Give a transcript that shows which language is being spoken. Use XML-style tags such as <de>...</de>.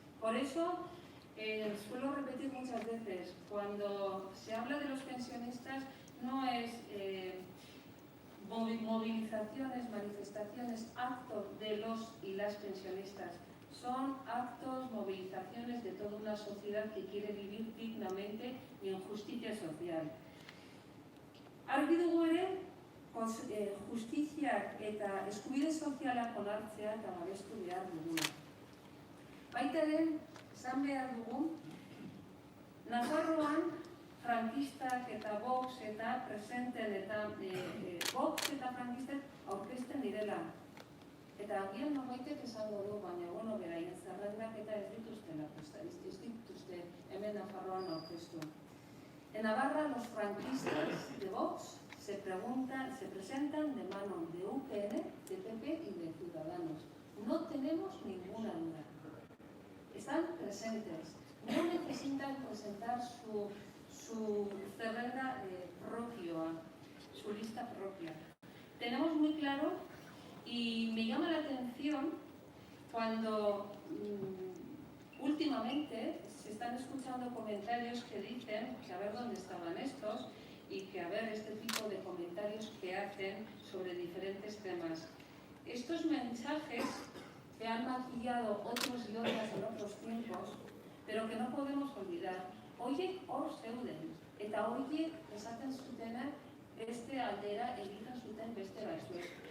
<es>Por eso, suelo repetir muchas veces, cuando se habla de los pensionistas, no es movilizaciones, manifestaciones, actos de los y las pensionistas. Son actos, movilizaciones de toda una sociedad que quiere vivir dignamente y en justicia social.</es> <eu>Argi dugu ere, justizia eta eskubide sozialak onartzea eta babestu behar dugula. Baita ere, esan behar dugu, Nafarroan frankistak eta Vox eta presenten eta Vox eta frankistak aurkezten direla. Eta agian norbaitek esango du, baina beraien zerrendak eta ez dituzte hemen Nafarroan aurkeztu.</eu> <es>En Navarra, los franquistas de Vox se presentan de mano de UPN, de PP y de Ciudadanos. No tenemos ninguna duda. Están presentes. No necesitan presentar su zerrenda propia, su lista propia. Tenemos muy claro, y me llama la atención cuando últimamente se están escuchando comentarios que dicen que a ver dónde estaban estos y que a ver este tipo de comentarios que hacen sobre diferentes temas. Estos mensajes que han maquillado otros y otras en otros tiempos, pero que no podemos olvidar.</es> <eu>Oie hor zeuden, eta oie esaten zutena beste aldera egiten zuten beste batzuek.</eu>